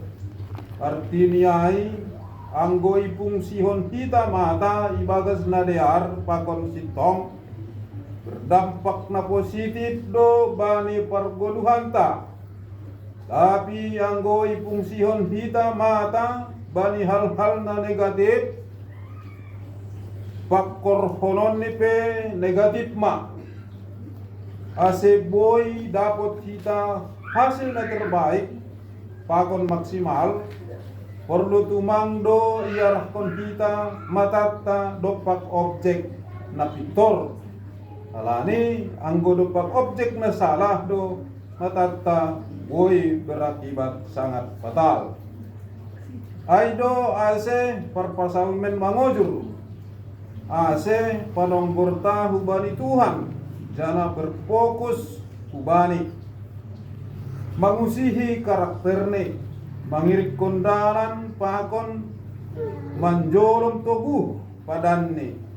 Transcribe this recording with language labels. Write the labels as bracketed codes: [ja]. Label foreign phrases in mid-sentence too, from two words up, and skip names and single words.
[bts] Artinya ay anggo ipungsihon kita mata ibagas na deyar pakon sitong berdampak na positif do bani pargoluhanta, tapi anggo ipungsihon hita mata bani hal-hal na negatif pakkorhonon ni pe negatif ma ase boy dapat kita hasil na terbaik pakon maksimal perlu tumang do iarahkon kita matata dopak objek na pitor. Alani anggo dopak objek na salah do matata boy [id] berakibat sangat fatal. [bts] Aido ase parpasalmen mangojur ase panonggorta hubani Tuhan jana berfokus hubani mangusihi karakterne mangirik kondalan pakon manjolom togu padanni.